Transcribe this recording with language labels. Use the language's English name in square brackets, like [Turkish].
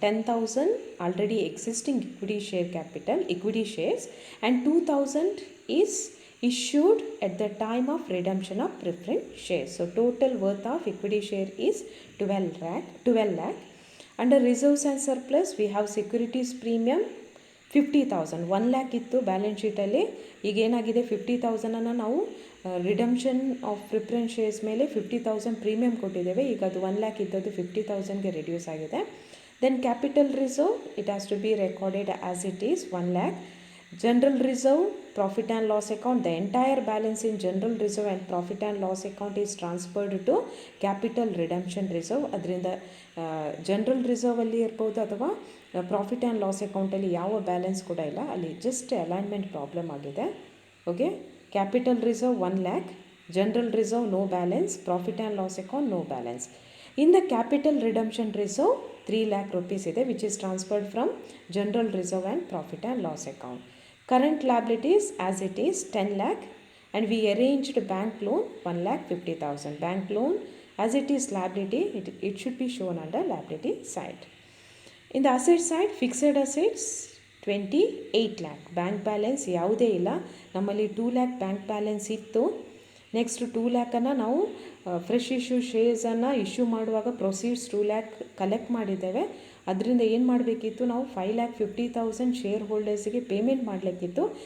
[English] 10,000 already existing equity share capital, equity shares, and 2,000 is issued at the time of redemption of preference shares. So total worth of equity share is 12 lakh. Under reserves and surplus, we have securities premium 50,000. [Kannada] 1 lakh ಇತ್ತು balance ಶೀಟಲ್ಲಿ. ಈಗ ಏನಾಗಿದೆ, 50,000 ನಾವು redemption of preference shares ಮೇಲೆ 50,000 premium ಕೊಟ್ಟಿದ್ದೇವೆ. ಈಗ ಅದು 1 lac ಇದ್ದದ್ದು 50,000ಗೆ reduce ಆಗಿದೆ. [English] Then capital reserve, it has to be recorded as it is 1 lakh. General reserve, profit and loss account, the entire balance in general reserve and profit and loss account is transferred to capital redemption reserve. [Kannada] ಅದರಿಂದ general ರಿಸರ್ವಲ್ಲಿ ಇರ್ಬೋದು ಅಥವಾ profit and loss ಅಕೌಂಟಲ್ಲಿ ಯಾವ balance ಕೂಡ ಇಲ್ಲ, ಅಲ್ಲಿ just alignment problem ಆಗಿದೆ. [English] Okay, capital reserve 1 lakh, general reserve no balance, profit and loss account no balance. In the capital redemption reserve 3 lakh rupees [Kannada] ಇದೆ, [English] Which is transferred from general reserve and profit and loss account. Current liabilities as it is 10 lakh, and we arranged bank loan 1,50,000. Bank loan as it is liability, it should be shown under liability side. In the asset side, fixed assets 28 lakh. [Kannada] Bank balance ಯಾವುದೇ ಇಲ್ಲ, ನಮ್ಮಲ್ಲಿ 2 lakh bank balance ಇತ್ತು. Next 2 ಲ್ಯಾಕನ್ನು ನಾವು fresh issue ಶೇರ್ಸನ್ನು issue ಮಾಡುವಾಗ proceeds 2 lac collect ಮಾಡಿದ್ದೇವೆ. ಅದರಿಂದ ಏನು ಮಾಡಬೇಕಿತ್ತು, ನಾವು 5,50,000 ಶೇರ್ ಹೋಲ್ಡರ್ಸಿಗೆ ಪೇಮೆಂಟ್ ಮಾಡಲಿಕ್ಕಿತ್ತು.